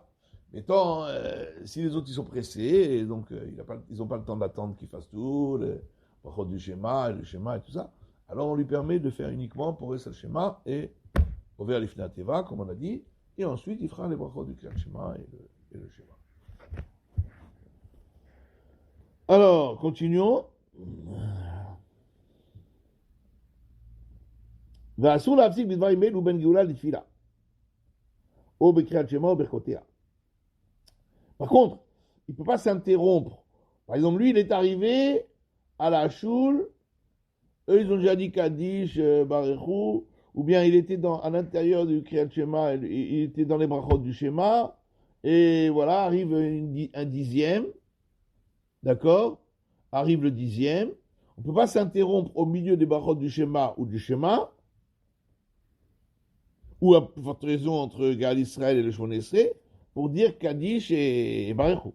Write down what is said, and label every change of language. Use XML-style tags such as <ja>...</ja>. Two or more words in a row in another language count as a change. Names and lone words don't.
<fr>Mais tant, si les autres, ils sont pressés, et donc, ils n'ont pas le temps d'attendre qu'il fasse tout, le brachot du Shema, et le Shema et tout ça, alors on lui permet de faire uniquement pour le Shema et</fr> <he>עובר לפני התיבה,</he> <fr>comme on a dit, et ensuite, il fera les brachot du Shema et le Shema. Alors, continuons.</fr> <he>ואסור להפסיק בדברים אלו בין גאולה לתפילה, או בקריאת שמע או ברכותיה.</he> <fr>Par contre, il ne peut pas s'interrompre. Par exemple, lui, il est arrivé à la choule, eux, ils ont déjà dit Kaddish, Barechou, ou bien il était à l'intérieur du</fr> <he>קריאת שמע,</he> <fr>il était dans les brachot du Shema, et voilà, arrive un 10e, d'accord, arrive le 10e, on ne peut pas s'interrompre au milieu des brachot du Shema ou du Shema, ou à forte raison entre</fr> <he>גאל ישראל</he> <fr>et le</fr> <he>שמונה עשרה,</he> <fr>pour dire Kaddish et Barechou.</fr>